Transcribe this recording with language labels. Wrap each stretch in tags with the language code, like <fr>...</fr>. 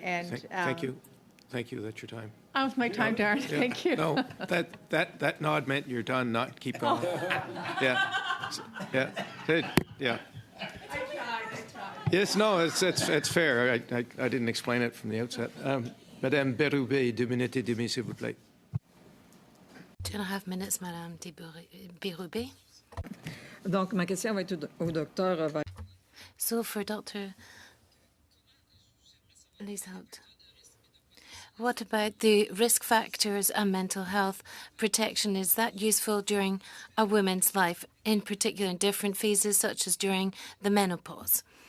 <en>Thank you. Thank you. That's your time. Oh, it's my time, Darren. Yeah. Thank you. No, that nod meant you're done, not keep going. Yeah. Good. Yeah. I tried. Yes, no, it's fair. I didn't explain it from the outset.</en> <fr>Madame Berube, 2 minutes et demie, s'il vous plaît.</fr> <en>2.5 minutes, Madame Berube.</en> <fr>Donc, ma question va être au docteur.</fr> <en>So for Dr. Lieshout, what about the risk factors and mental health protection? Is that useful during a woman's life, in particular in different phases, such as during the menopause?</en>